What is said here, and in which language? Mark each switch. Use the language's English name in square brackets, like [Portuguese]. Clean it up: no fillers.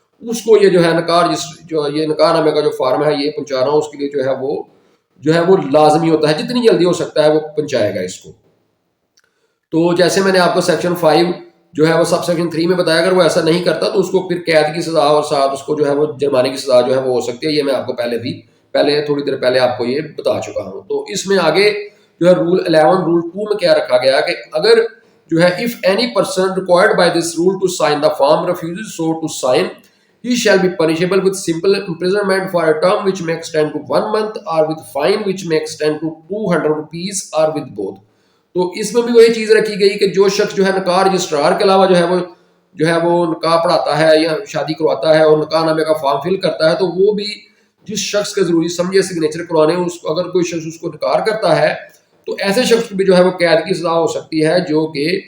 [Urdu] اس کو یہ جو ہے نکاح جو یہ نکاح نامے کا جو فارم ہے یہ پہنچانا اس کے لیے جو ہے وہ لازمی ہوتا ہے، جتنی جلدی ہو سکتا ہے وہ پہنچائے گا اس کو. تو جیسے میں نے آپ کو سیکشن 5 جو ہے وہ سب سیکشن 3 میں بتایا، اگر وہ ایسا نہیں کرتا تو اس کو پھر قید کی سزا اور ساتھ اس کو جو ہے وہ جرمانے کی سزا جو ہے وہ ہو سکتی ہے. یہ میں آپ کو پہلے تھوڑی دیر پہلے آپ کو یہ بتا چکا ہوں. تو اس میں آگے جو ہے [English] Rule 11 rule 2 میں کیا رکھا گیا کہ اگر جو ہے if any person required by this rule to sign the form refuses so to sign, he shall be punishable with simple imprisonment for a term which may extend to 1 month or with fine which may extend to 200 rupees or with both. [Urdu] تو اس میں بھی وہی چیز رکھی گئی کہ جو شخص جو ہے نکاح رجسٹرار کے علاوہ جو ہے وہ نکاح پڑھاتا ہے یا شادی کرواتا ہے اور نکاح نامے کا فارم فل کرتا ہے، تو وہ بھی جس شخص کے ضروری سمجھے سگنیچر کروانے اس کو اگر کوئی شخص اس کو نکار کرتا ہے تو ایسے شخص کو بھی جو ہے وہ قید کی سزا ہو سکتی ہے، جو کہ